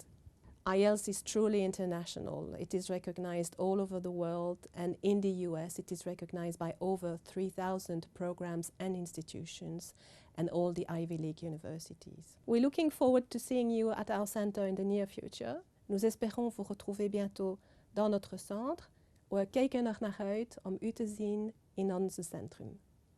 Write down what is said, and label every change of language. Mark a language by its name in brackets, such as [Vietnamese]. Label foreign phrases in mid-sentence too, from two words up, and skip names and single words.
[English] Ielts is truly international. It is recognized all over the world, and in the US it is recognized by over 3,000 programs and institutions and all the Ivy League universities. We're looking forward to seeing you at our center in the near future. [French] Nous espérons vous retrouver bientôt dans notre centre. [Dutch] We kijken er naar uit om u te zien in ons centrum.